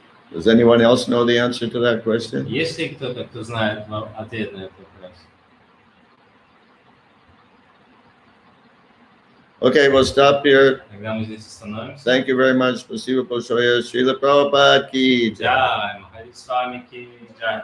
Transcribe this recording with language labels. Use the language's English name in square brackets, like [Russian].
[English] Does anyone else know the answer to that question? [Russian] Есть ли кто-то, кто знает ответ на этот вопрос? [English] Okay, we'll stop here. [Russian] Тогда мы здесь остановимся. [English] Thank you very much. [Russian] Спасибо большое. [Hindi] Srila Prabhupada ki jai. Джай, Махари Свами ки джай.